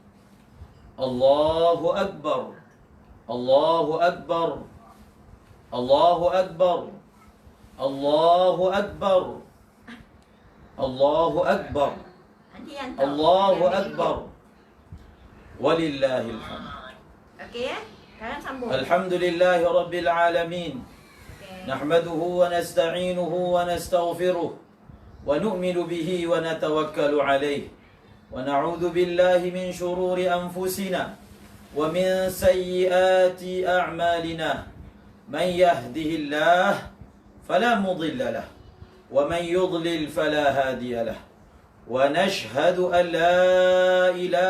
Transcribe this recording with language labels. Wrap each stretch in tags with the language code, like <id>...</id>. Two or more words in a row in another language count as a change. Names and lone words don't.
<ar>الله أكبر. الله أكبر. الله أكبر. الله أكبر. الله أكبر. الله أكبر. ولله الحمد.</ar> <ms>Okey ya? Sekarang sambung.</ms> <ar>الحمد لله رب العالمين. نحمده ونستعينه ونستغفره. ونؤمن به ونتوكل عليه ونعوذ بالله من شرور أنفسنا ومن سيئات أعمالنا من يهده الله فلا مضل له ومن يضلل فلا هادي له ونشهد أن لا إله</ar>